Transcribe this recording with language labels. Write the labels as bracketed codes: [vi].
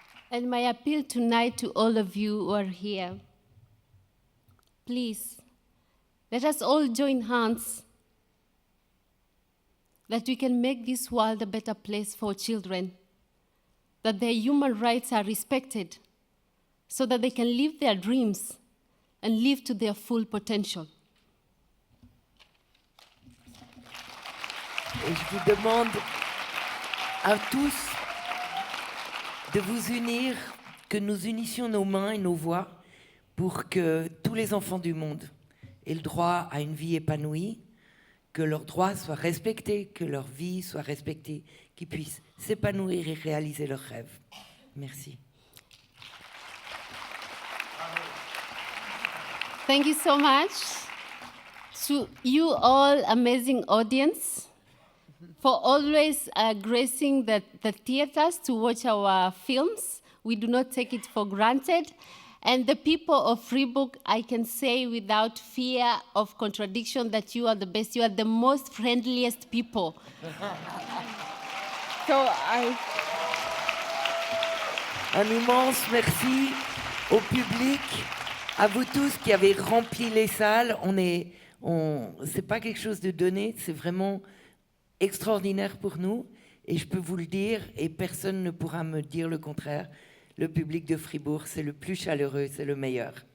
[en] And my appeal tonight to all of you who are here, please, let us all join hands that we can make this world a better place for children, that their human rights are respected, so that they can live their dreams and live to their full potential. [fr] Et je vous demande à tous de vous unir, que nous unissions nos mains et nos voix pour que tous les enfants du monde aient le droit à une vie épanouie, que leurs droits soient respectés, que leur vie soit respectée, qu'ils puissent s'épanouir et réaliser leurs rêves. Merci. [en] Thank you so much to you all, amazing audience, for always gracing the theaters to watch our films. We do not take it for granted. And the people of Freiburg, I can say without fear of contradiction that you are the best. You are the most friendliest people. [fr] Un immense merci au public, à vous tous qui avez rempli les salles. On est C'est pas quelque chose de donné, c'est vraiment extraordinaire pour nous. Et je peux vous le dire, et personne ne pourra me dire le contraire, le public de Fribourg, c'est le plus chaleureux, c'est le meilleur.